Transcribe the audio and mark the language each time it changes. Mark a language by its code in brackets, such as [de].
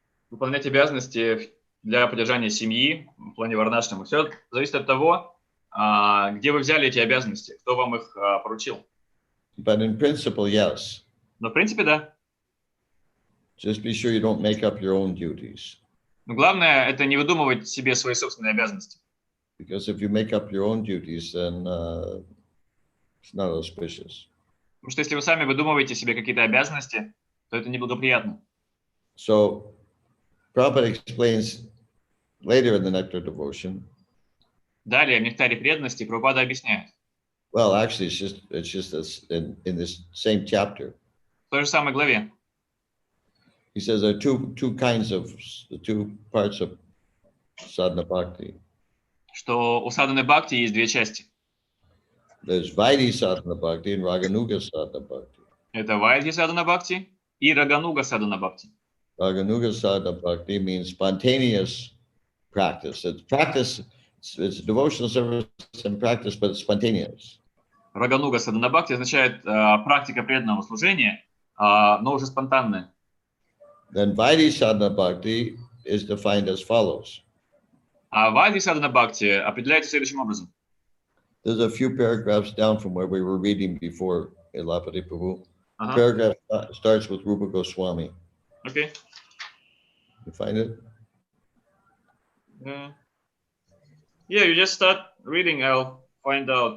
[ru] Выполнять обязанности для поддержания семьи в плане Варнашрама. Все зависит от того, где вы взяли эти обязанности, кто вам их поручил. [en] But in principle, yes. [ru] Но в принципе, да. [en] Just be sure you don't make up your own duties. [ru] Но главное — это не выдумывать себе свои собственные обязанности. [en] Because if you make up your own duties, then it's not auspicious. [ru] Потому что если вы сами выдумываете себе какие-то обязанности, то это неблагоприятно. [en] So, Prabhupada explains later in the Nectar Devotion. [ru] Далее в Нектаре преданности Прабхупада объясняет. [en] Well, actually, it's just this, in this same chapter. [ru] В той же самой главе. [en] He says there are two kinds of, the two parts of sadhana bhakti. [ru] Что у садханы бхакти есть две части. [en] There's Vaidhi sadhana bhakti and Raganuga sadhana bhakti. [ru] Это Вайдхи садхана бхакти и Рагануга садхана бхакти. [en] Raganuga sadhana bhakti means spontaneous practice. It's practice, it's devotional service and practice, but it's spontaneous. [ru] Рагануга садхана бхакти означает практика преданного служения, но уже спонтанная. [en] Then Vaidhi sadhana bhakti is defined as follows. [ru] А Вайдхи садхана бхакти определяется следующим образом. [en] There's a few paragraphs down from where we were reading before Elapati Prabhu. [ru] Ага. [en] Paragraph starts with Rupa Goswami. [ru] Окей. [en] You find it? Yeah, you just start reading, I'll find out.